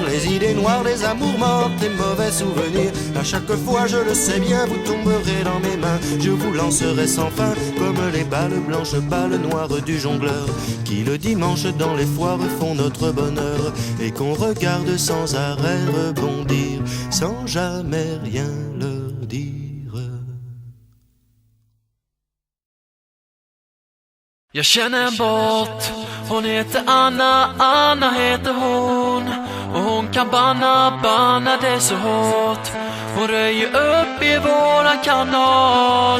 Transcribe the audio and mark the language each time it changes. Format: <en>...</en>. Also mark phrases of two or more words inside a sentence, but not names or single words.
<fr>Les idées noires, les amours mortes, les mauvais souvenirs. À chaque fois, je le sais bien, vous tomberez dans mes mains. Je vous lancerai sans fin, comme les balles blanches, balles noires du jongleur, qui le dimanche dans les foires font notre bonheur, et qu'on regarde sans arrêt rebondir, sans jamais rien leur dire.</fr> <sv>Jag känner en båt, hon heter Anna, Anna heter hon. Och hon kan banna det så hårt. Hon röjer upp i våran kanal.</sv>